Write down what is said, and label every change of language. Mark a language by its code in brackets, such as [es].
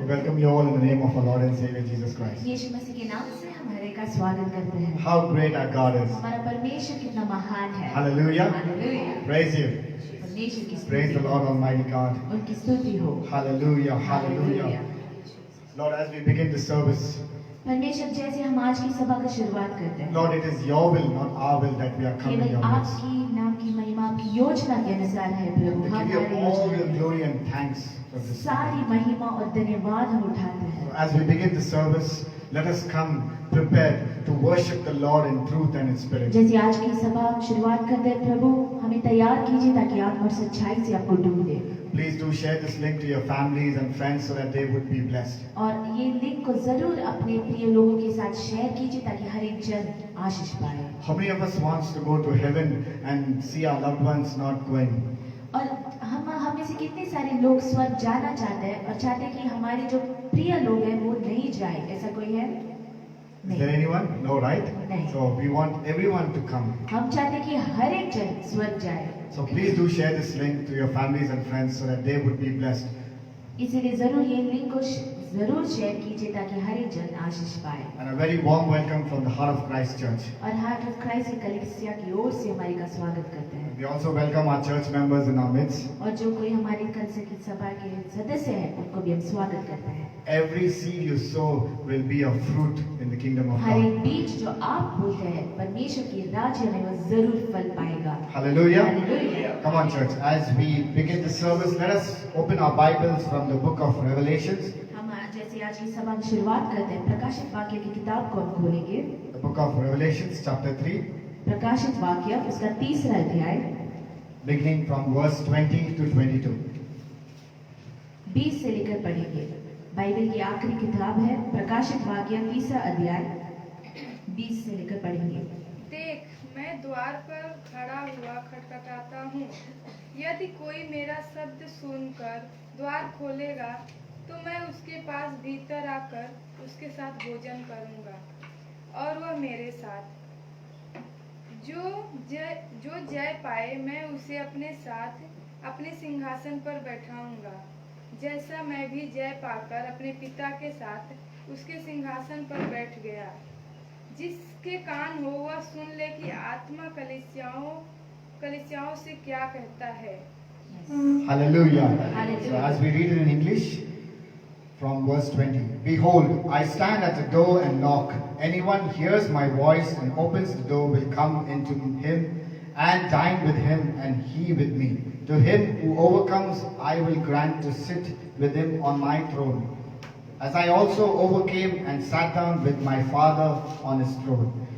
[en] We welcome you all in the name of our Lord and Savior Jesus Christ. [hi] यीशु मसीह के नाम से हम हर एक का स्वागत करते हैं। [en] How great our God is. [hi] हमारा परमेश्वर कितना महान है। [en] Hallelujah. Hallelujah. Praise Him. [hi] परमेश्वर की [en] Praise the [hi] स्तुति [en] Lord Almighty God. [hi] उनकी स्तुति हो। [en] Hallelujah. Hallelujah. Lord, as we begin the service, [hi] परमेश्वर जैसे हम आज की सभा की शुरुआत करते हैं, [en] Lord, it is your will, not our will, that we are coming in [hi] केवल [en] your midst. [hi] आपकी नाम की महिमा आपकी योजना के अनुसार है प्रभु। [en] We [hi] हम [en] give you [hi] हमारी [en] all [hi] योजना [en] your glory and thanks for this. [hi] सारी महिमा और धन्यवाद हम उठाते हैं। [en] As we begin the service, let us come prepared to worship the Lord in truth and in spirit. [hi] जैसे आज की सभा हम शुरुआत करते हैं प्रभु, हमें तैयार कीजिए ताकि आप और सच्चाई से आपको ढूंढे। [en] Please do share this link to your families and friends so that they would be blessed. [hi] और ये लिंक को जरूर अपने प्रिय लोगों के साथ शेयर कीजिए ताकि हर एक जन आशीष पाए। [en] How many of us wants to go to heaven and see our loved ones not going? [hi] और हम में से कितने सारे लोग स्वर्ग जाना चाहते हैं और चाहते हैं कि हमारे जो प्रिय लोग हैं वो नहीं जाए, ऐसा कोई है? [en] Is there anyone? No, right? No. So we want everyone to come. [hi] हम चाहते हैं कि हर एक जन स्वर्ग जाए। [en] So please do share this link to your families and friends so that they would be blessed. [hi] इसीलिए जरूर ये लिंक को जरूर शेयर कीजिए ताकि हर एक जन आशीष पाए। [en] And a very warm welcome from the Heart of Christ Church. [hi] और हार्ट ऑफ क्राइस्ट की कलीसिया की ओर से हमारी का स्वागत करते हैं। [en] We also welcome our church members in our midst. [hi] और जो कोई हमारी कलीसिया की सभा के सदस्य हैं उनको भी हम स्वागत करते हैं। [en] Every seed you sow will be a fruit in the kingdom of [hi] हर [en] God. [hi] एक बीज जो आप बोते हैं परमेश्वर की राज्य में वो जरूर फल पाएगा। [en] Hallelujah. Hallelujah. Come on, church. As we begin the service, let us open our Bibles from the book of Revelations. [hi] हम जैसे आज की सभा की शुरुआत करते हैं, प्रकाशित वाक्य की किताब को हम खोलेंगे। [en] The book of Revelations, chapter 3, [hi] प्रकाशित वाक्य उसका 3रा अध्याय [en] beginning from verse 20 to 22. [hi] 20 से लेकर पढ़ेंगे। बाइबल की आखिरी किताब है प्रकाशित वाक्य 3रा अध्याय 20 से लेकर पढ़ेंगे। देख, मैं द्वार पर खड़ा हुआ खटखटाता हूँ। यदि कोई मेरा शब्द सुनकर द्वार खोलेगा तो मैं उसके पास भीतर आकर उसके साथ भोजन करूँगा और वह मेरे साथ। जो जय पाए मैं उसे अपने साथ अपने सिंहासन पर बैठाऊंगा, जैसा मैं भी जय पाकर अपने पिता के साथ उसके सिंहासन पर बैठ गया। जिसके कान हो वह सुन ले कि आत्मा कलीसियाओं से क्या कहता है। [en] Hallelujah. Hallelujah. So as we read it in English, from verse 20. Behold, I stand at the door and knock. Anyone hears my voice and opens the door will come into him and dine with him and he with me. To him who overcomes, I will grant to sit with him on my throne, as I also overcame and sat down with my Father on his throne.